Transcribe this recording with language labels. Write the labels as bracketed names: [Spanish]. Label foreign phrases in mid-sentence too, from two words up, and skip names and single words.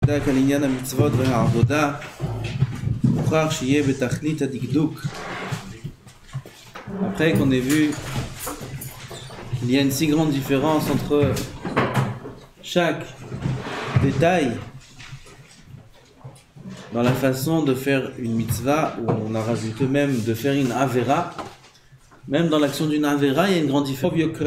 [Hebrew] דק על עניין המצוות והעבודה מוכרח שיהיה בתכלית הדקדוק. [French] Après qu'on ait vu qu'il y a une si grande différence entre chaque détail dans la façon de faire une mitzvah, où on a rajouté même de faire une avera, même dans l'action d'une avera, il y a une grande différence.